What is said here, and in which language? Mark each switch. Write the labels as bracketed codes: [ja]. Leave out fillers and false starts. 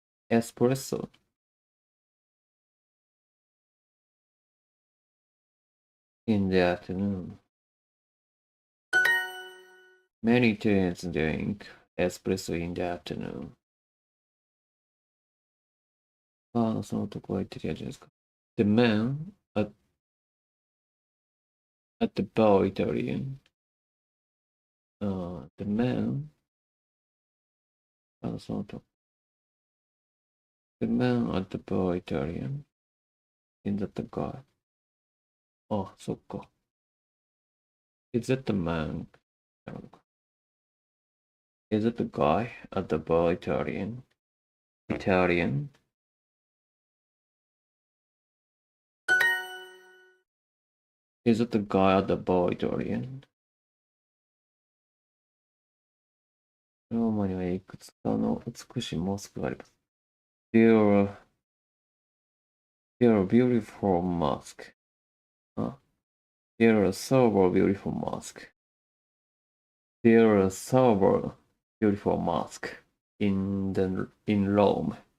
[en] Espresso. In the afternoon. Many Italians drink espresso in the afternoon. [ja] そのとこは言ってるやつじゃないですか。 [en] The man at the bar Italian. The man [ja] そのと [en] The man at the bar Italian. In that the guy. [ja] そっか。 [en] Is that the man? [ja] なるほどか。 [en] Is that the guy at the bar Italian? Italian? Is that the guy at the bar Italian? [ja] ローマにはいくつかの美しいモスクがあります。 [en] There are beautiful mosques. There are several beautiful mosques. There are several beautiful mosques in Rome.